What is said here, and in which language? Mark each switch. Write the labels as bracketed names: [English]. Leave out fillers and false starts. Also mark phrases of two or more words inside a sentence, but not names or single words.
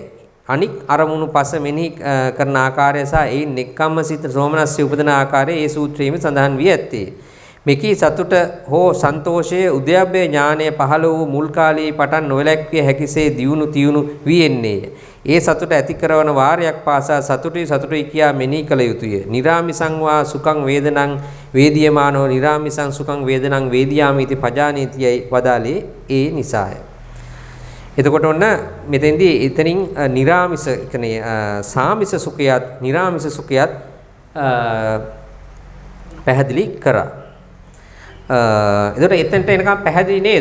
[Sinhala] අනික් අරමුණු පස මෙනෙහි කරන ආකාරය සහ ඒ නෙක්ඛම්මසිත සෝමනස්සය උපදන ආකාරය ඒ සූත්‍රයේම සඳහන් වී ඇත්තේ. මෙකී සතුට හෝ සන්තෝෂයේ උද්‍යප්පේ ඥානය පහළ වූ මුල් කාලයේ පටන් නොවැළැක්විය හැකිසේ දියුණු තියුණු වී එන්නේය. ඒ සතුට ඇති කරන වාරයක් පාසා සතුටුයි කියා මෙනෙහි කළ යුතුය. [Pali] නිරාමිසං වා සුඛං වේදනං වේදියමානෝ නිරාමිසං සුඛං වේදනං වේදියාමිති පජානීතියයි [Sinhala] වදාලේ ඒ නිසාය. එතකොට ඔන්න මෙතෙන්දී එතනින් නිරාමිස කියන්නේ සාමිස සුඛයත් නිරාමිස සුඛයත් පැහැදිලි කරා. එතකොට එතනට එනකම් පැහැදිලි නේද?